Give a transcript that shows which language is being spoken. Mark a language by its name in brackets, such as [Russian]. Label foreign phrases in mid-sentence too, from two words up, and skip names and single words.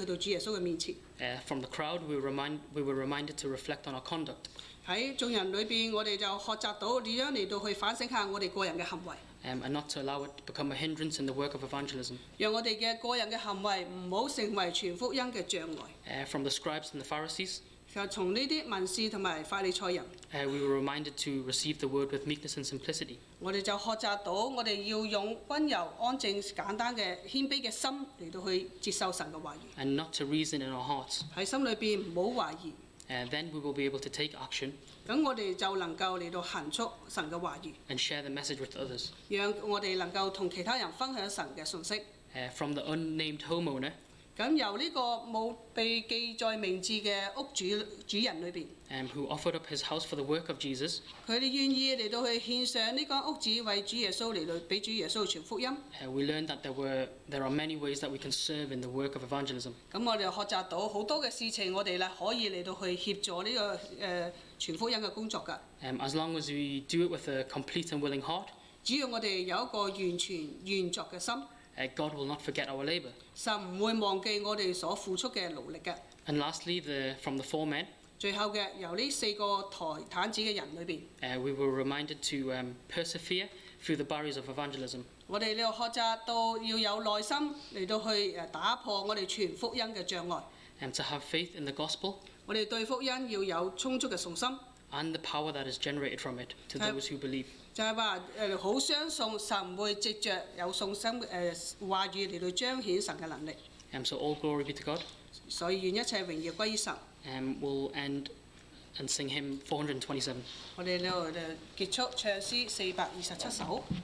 [English] From the crowd, we were reminded to reflect on our conduct. [Cantonese] 喺眾人裏邊，我哋就學習到點樣嚟到去反省下我哋個人嘅行為， [English] and not to allow it to become a hindrance in the work of evangelism. [Cantonese] 讓我哋嘅個人嘅行為唔好成為傳福音嘅障礙。 [English] From the scribes and the Pharisees, [Cantonese] 就從呢啲文士同埋法利賽人， [English] we were reminded to receive the word with meekness and simplicity. [Cantonese] 我哋就學習到我哋要用温柔、安靜、簡單嘅謙卑嘅心嚟到去接受神嘅話語， [English] And not to reason in our hearts. [Cantonese] 喺心裏邊唔好懷疑。 [English] Then we will be able to take action [Cantonese] 咁我哋就能夠嚟到行出神嘅話語， [English] and share the message with others. [Cantonese] 讓我哋能夠同其他人分享神嘅信息。 [English] From the unnamed homeowner, [Cantonese] 咁由呢個冇被記載名字嘅屋主人裏邊， [English] who offered up his house for the work of Jesus, [Cantonese] 佢哋願意嚟到去獻上呢間屋子為主耶穌嚟到俾主耶穌傳福音。 [English] we learned that there are many ways that we can serve in the work of evangelism. [Cantonese] 咁我哋學習到好多嘅事情，我哋咧可以嚟到去協助呢個傳福音嘅工作㗎。 [English] As long as we do it with a complete and willing heart, [Cantonese] 只要我哋有一個完全願作嘅心， [English] God will not forget our labor. [Cantonese] 神唔會忘記我哋所付出嘅勞力嘅。 [English] And lastly, from the 4 men, [Cantonese] 最後嘅由呢4個抬毯子嘅人裏邊， [English] we were reminded to persevere through the barriers of evangelism. [Cantonese] 我哋呢度學習到要有耐心嚟到去打破我哋傳福音嘅障礙。 [English] To have faith in the gospel [Cantonese] 我哋對福音要有充足嘅信心， [English] and the power that is generated from it to those who believe. [Cantonese] 就係話好相信神會藉着有信心話語嚟到彰顯神嘅能力。 [English] So all glory be to God. [Cantonese] 所以願一切榮耀歸於神。 [English] We'll end and sing hymn 427. [Cantonese] 我哋呢度結束唱詩427首。